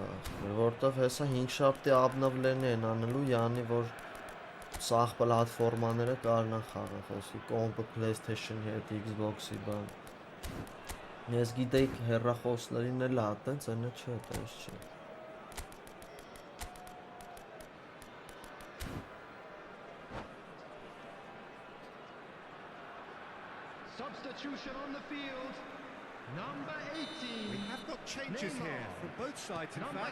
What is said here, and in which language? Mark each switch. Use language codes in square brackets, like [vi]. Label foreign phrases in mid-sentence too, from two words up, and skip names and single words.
[hy] որտեվ հեսա 5 շաբթի обновление են անելու, յանի որ սաղ պլատֆորմաները կարնան խաղալ, խոսքի կոմպը PlayStation-ի հետ, Xbox-ի բան։ Ես գիտեի հեռախոսներին էլ տենց, այնը չէ, տես չի։ [en] Substitution on the field. Number 18. We have got changes here from both sides, in Number